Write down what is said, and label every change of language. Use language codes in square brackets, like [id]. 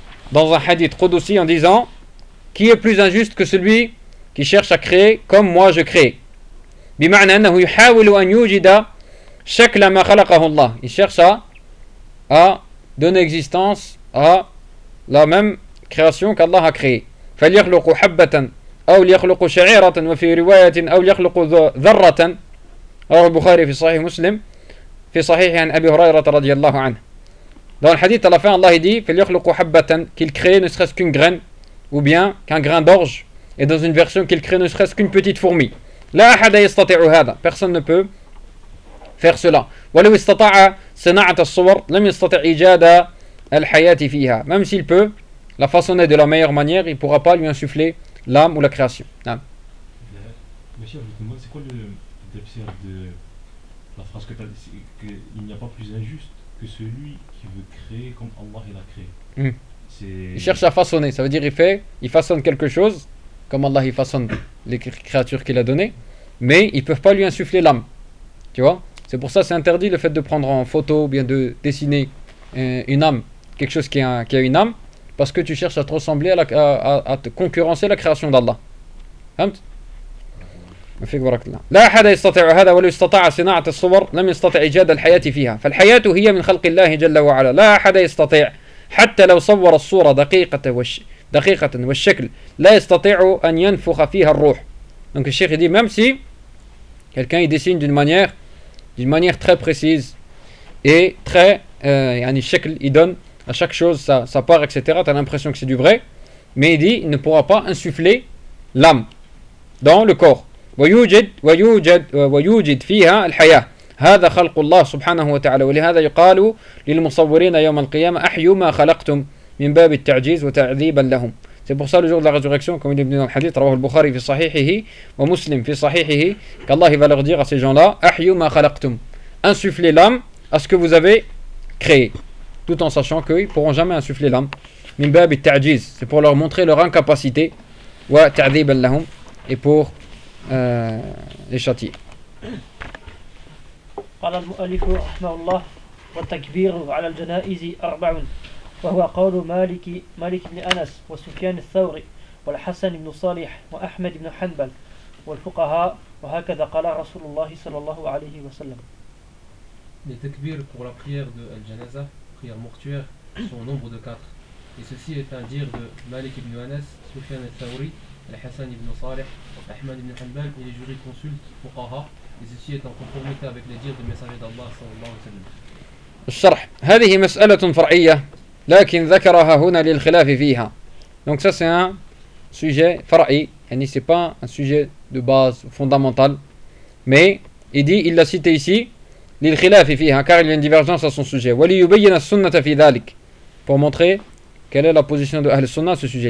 [fr] Dans un hadith Qudusi, en disant: qui est plus injuste que celui qui cherche à créer comme moi je crée? [ar] بِمَعْنَا أَنَّهُ يُحَاوِلُ أَنْ يُوجِدَ شَكْلَ مَا خَلَقَهُ اللَّهِ. [fr] Il cherche à donner existence à la même création qu'Allah a créée. [ar] فَلْيَخْلُقُ حَبَّةً أَوْ لِيَخْلُقُ شَعِيرَةً وَفِي رِوَايَةٍ أَوْ لِيَخْلُقُ ذَرَّةً رواه البخاري في صحيح مسلم في صحيح عن أبي هريرة رضي الله عنه. [fr] Dans le hadith, à la fin, Allah dit: [ar] فَلْيَخْلُقُ حَبَّةً, [fr] qu'il crée ne serait-ce qu'une graine, ou bien qu'un grain d'orge, et dans une version, qu'il crée ne serait-ce qu'une petite fourmi. [ar] لَا أَحَدَ يَسْتَطِعُ هَذَا. [fr] Personne ne peut faire cela. [ar] وَلَوْ اسْتَطَعَ صِنَعَةَ الصُّوَرِ لَمْ يَسْتَطِعْ إِجَادَ الْحَيَاةِ فِيهَا. [fr] Même s'il peut la façonner de la meilleure manière, il ne pourra pas lui insuffler l'âme ou la création. Monsieur, c'est quoi le de la phrase que tu as dit, qu'il n'y a pas plus injuste que celui qui veut créer comme Allah il a créé. Il cherche à façonner, ça veut dire il façonne quelque chose, comme Allah il façonne les créatures qu'il a données, mais ils ne peuvent pas lui insuffler l'âme. Tu vois? C'est pour ça que c'est interdit le fait de prendre en photo ou bien de dessiner une âme, quelque chose qui a une âme, parce que tu cherches à te ressembler, à te concurrencer la création d'Allah. [ar] لا أحد يستطيع هذا ولو استطاع صناعة الصور لم يستطع إيجاد الحياة فيها فالحياة هي من خلق الله جل وعلا لا أحد يستطيع حتى لو صور الصورة دقيقة والشكل لا يستطيع أن ينفخ فيها الروح. [fr] Donc le cheikh dit, même si quelqu'un il dessine d'une manière très précise et il donne à chaque chose sa part, etc., tu as l'impression que c'est du vrai, mais il dit il ne pourra pas insuffler l'âme dans le corps. [ar] ويوجد فيها الحياة هذا خلق الله سبحانه وتعالى ولهذا يقال للمصورين يوم القيامة أحيوا ما خلقتم من باب التعجيز وتعذيبا لهم. [fr] C'est pour ça le jour de la résurrection, comme il est dans le hadith [ar] رواه البخاري في صحيحه [fr] ومسلم في صحيحه, qu'Allah va leur dire à ces gens-là: [ar] أحيوا ما خلقتم, [fr] insufflez l'âme à ce que vous avez créé, tout en sachant qu'ils ne pourront jamais insuffler l'âme. [ar] من باب التعجيز, [fr] c'est pour leur montrer leur incapacité, [ar] وتعذيبا لهم, [fr] et pour les châtiers. [ar] قال المؤلف رحمه الله: والتكبير على الجنائز أربع, وهو قول مالك بن أنس وسفيان الثوري والحسن بن صالح وأحمد بن حنبل والفقهاء, وهكذا قال رسول الله صلى الله عليه وسلم. [fr] Les takbir pour la prière de al-janaza, prière mortuaire, sont au nombre de quatre, et ceci est un dire de Malik ibn Anas, Sufyan al-Thawri, Al-Hassan ibn Salih, Ahmad ibn Hanbal et les jurys consultent Fuqaha, et ceci est en conformité avec les dires du messager d'Allah sallallahu alayhi wa sallam. [ar] الشرح: هذه مسألة فرعية لكن ذكرها هنا للخلاف فيها. [fr] Donc ça c'est un sujet فرعي, يعني c'est pas un sujet de base fondamental, mais il dit, il l'a cité ici [ar] للخلاف فيها, [fr] car il y a une divergence à son sujet. [ar] وليبين السنة في ذلك, [fr] pour montrer quelle est la position de Ahl-Sunnah à ce sujet.